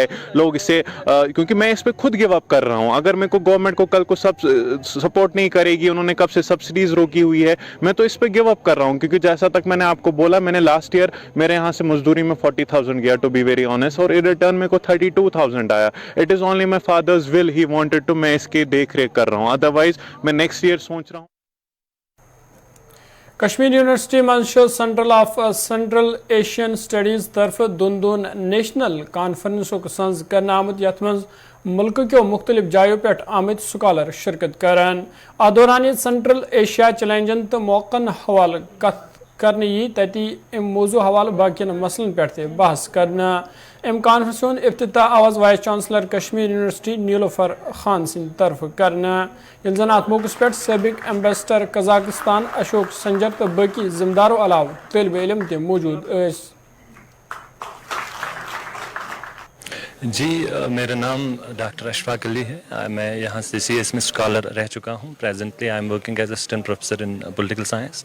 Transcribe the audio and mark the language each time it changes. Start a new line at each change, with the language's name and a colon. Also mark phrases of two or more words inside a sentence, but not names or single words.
Urdu: لوگ اس سے کیونکہ میں اس پہ خود
English: give up
Urdu: کر رہا ہوں. اگر میرے کو گورنمنٹ کو کل کو سب سپورٹ نہیں کرے گی, انہوں نے کب سے سبسڈیز روکی ہوئی ہے, میں تو اس پہ
English: give up
Urdu: کر رہا ہوں. کیونکہ جیسا تک میں نے آپ کو بولا, میں نے لاسٹ ایئر میرے یہاں سے مزدوری میں 40,000 گیا
English: to be very honest,
Urdu: اور
English: in return
Urdu: میں کو 32,000 آیا.
English: It is only my father's will, He wanted to,
Urdu: میں اس کی دیکھ ریکھ کر رہا ہوں. ادروائز میں
English: next year
Urdu: سوچ رہا ہوں.
Kashmiri: کشمیر یونیورسٹی مز سینٹرل آف سینٹرل ایشین سٹڈیز طرف دون نیشنل کانفرنسک سنز کرنے آمت, یت مز ملک کیو مختلف جایوں پہ آمت سکالر شرکت کران. ات دوران سینٹرل ایشیا چیلنجن تو موقعن حوالہ کت کرنے یہ تتی ام موضوع حوالہ باقین مسئلن پہ بحث کرنا. ام کانفرنس ہند افتتاح آواز وائس چانسلر کشمیر یونیورسٹی نیلوفر خان سند طرف کرنا, یل زن ات موقع پہ سابق ایمبیسڈر قزاقستان اشوک سنجر تو باقی ذمہ داروں علاوہ طالب علم تہ موجود اس.
Urdu: جی میرا نام ڈاکٹر اشفاق علی ہے. میں یہاں سے سی ایس میں اسکالر رہ چکا ہوں.
English: Presently I am working as Assistant Professor in Political Science.